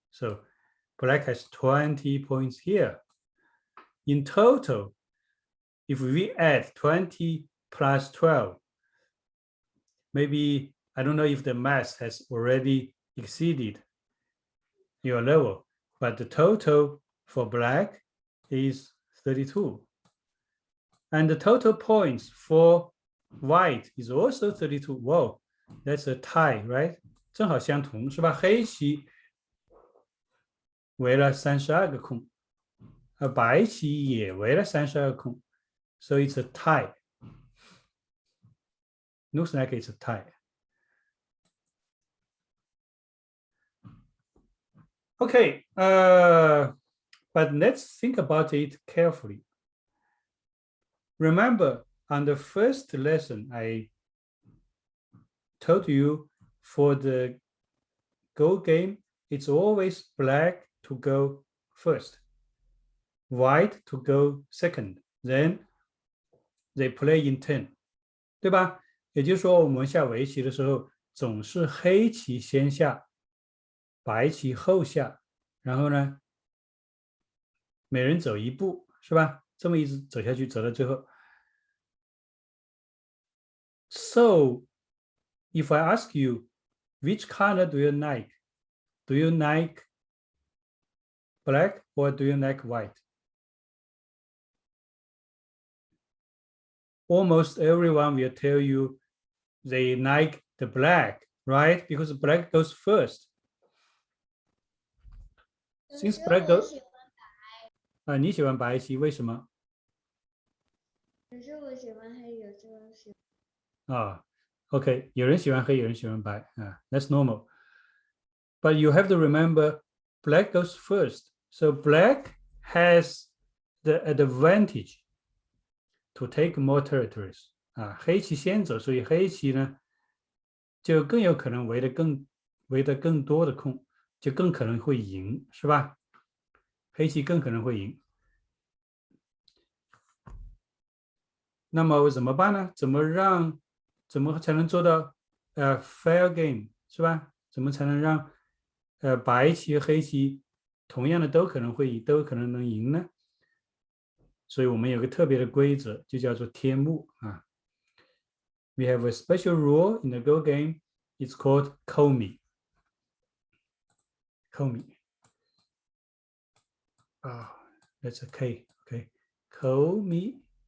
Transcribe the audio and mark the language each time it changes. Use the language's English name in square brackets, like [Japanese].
[English] So black has 20 points here. In total, if we add 20 plus 12, maybe, I don't know if the math has already exceeded your level, but the total for black is 32. And the total points for white is also 32. Whoa, that's a tie, right? [Chinese] 正好相同，是吧？黑棋围了32个空，而白棋也围了32个空。 [English] So it's a tie. Looks like it's a tie. Okay, but let's think about it carefully. Remember, on the first lesson, I told you for the Go game, it's always black to go first, white to go second, then they play in turn, [Chinese] 对吧？也就是说，我们下围棋的时候，总是黑棋先下，白棋后下，然后呢，每人走一步，是吧？这么一直走下去，走到最后。 [English] So, if I ask you, which color do you like? Do you like black or do you like white? Almost everyone will tell you they like the black, right? Because black goes first. Since black goes, [Chinese] 你喜欢白棋，为什么？有时候我喜欢黑，有时候喜欢。 OK， 有人喜欢黑，有人喜欢白， [English] that's normal. But you have to remember, black goes first. So black has the advantage to take more territories. [Chinese] 黑棋先走，所以黑棋呢就更有可能围得更多的空，就更可能会赢，是吧？黑棋更可能会赢。那么怎么办呢？怎么才能做到fair game， 是吧？怎么才能让白棋和黑棋同样的都可能能赢呢？所以我们有个特别的规则，就叫做天目啊。 [English] We have a special rule in the Go game. It's called komi. Komi. That's a K. Okay. Komi.